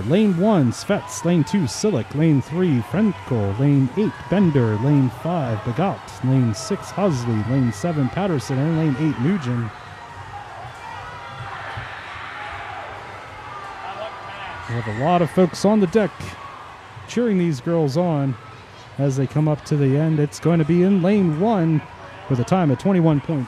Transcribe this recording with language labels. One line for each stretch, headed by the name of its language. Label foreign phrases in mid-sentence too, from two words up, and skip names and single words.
English: Lane 1, Svets. Lane 2, Silic. Lane 3, Frenkel. Lane 8, Bender. Lane 5, Bagat. Lane 6, Husley. Lane 7, Patterson. And lane 8, Nugent. We have a lot of folks on the deck cheering these girls on as they come up to the end. It's going to be in lane 1 with a time of 21.66.